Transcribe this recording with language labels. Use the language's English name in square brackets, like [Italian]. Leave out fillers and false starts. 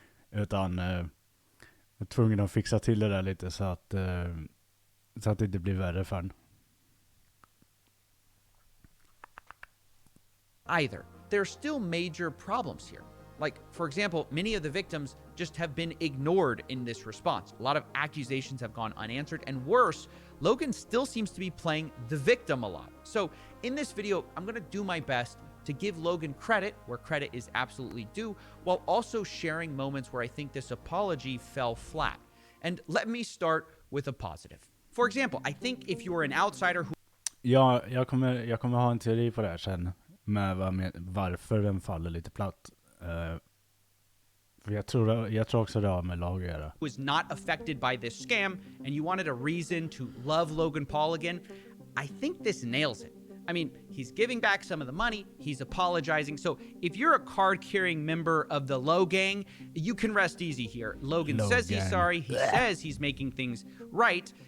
[Swedish] Utan är tvungen att fixa till det där lite så att det inte blir värre för en. [English] Either. There are still major problems here. Like, for example, many of the victims just have been ignored in this response. A lot of accusations have gone unanswered, and worse, Logan still seems to be playing the victim a lot. So, in this video, I'm gonna do my best to give Logan credit where credit is absolutely due, while also sharing moments where I think this apology fell flat. And let me start with a positive. For example, I think if you're an outsider who... [Swedish] Ja, jag kommer ha en teori på det här sen. Med varför den faller lite platt. För jag tror också det har med lag att göra. [English] Was not affected by this scam and you wanted a reason to love Logan Paul again, I think this nails it. I mean, he's giving back some of the money, he's apologizing. So if you're a card-carrying member of the Low Gang, you can rest easy here. Logan says he's sorry, he says he's making things right.